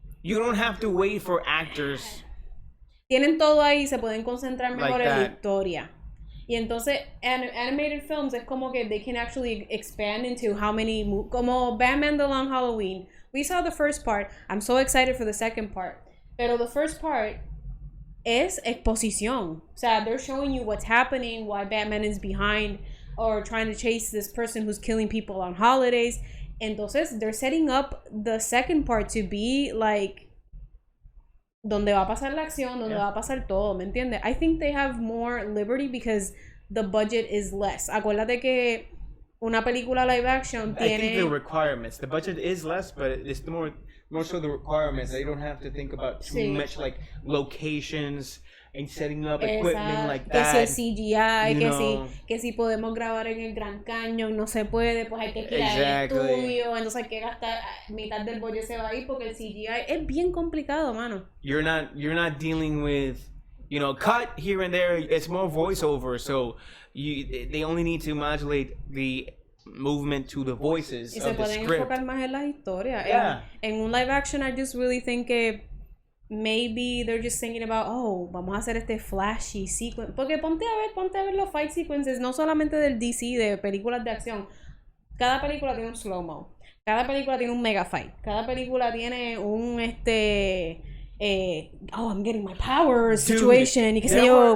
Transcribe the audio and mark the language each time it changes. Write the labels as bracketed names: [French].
[English] you don't have to wait for actors. [Spanish] Tienen todo ahí, se pueden concentrar mejor [English] like [Spanish] en la historia. Y entonces, [English] animated films [Spanish] es como que [English] they can actually expand into how many... [Spanish] Como [English] Batman The Long Halloween. We saw the first part. I'm so excited for the second part. [Spanish] Pero [English] the first part [Spanish] es exposición. O sea, [English] they're showing you what's happening, why Batman is behind or trying to chase this person who's killing people on holidays. [Spanish] Entonces, [English] they're setting up the second part to be like... [Spanish] donde va a pasar la acción, donde va a pasar todo, ¿me entiendes? [English] I think they have more liberty because the budget is less. [Spanish] Acuérdate que una película live action tiene... [English] I think the requirements. The budget is less, but it's more so the requirements. They don't have to think about too much like locations and setting up equipment like that. [Spanish] Que si el CGI, que si podemos grabar en el Gran Cañón, no se puede, pues hay que girar el estudio, entonces hay que gastar mitad del budget se va a ir porque el CGI es bien complicado, mano. [English] You're not dealing with, you know, cut here and there. It's more voiceover, so they only need to modulate the movement to the voices [Spanish] y [English] of the script. [Spanish] Se pueden enfocar más en las historias. [English] Yeah. [Spanish] En un [English] live action, I just really think [Spanish] que [English] maybe they're just thinking about, [Spanish] vamos a hacer este [English] flashy sequence. [Spanish] Porque ponte a ver los fight sequences, no solamente del DC, de películas de acción. Cada película tiene un slow-mo. Cada película tiene un mega fight. Cada película tiene un [English] I'm getting my power situation. [Spanish] Y qué sé yo.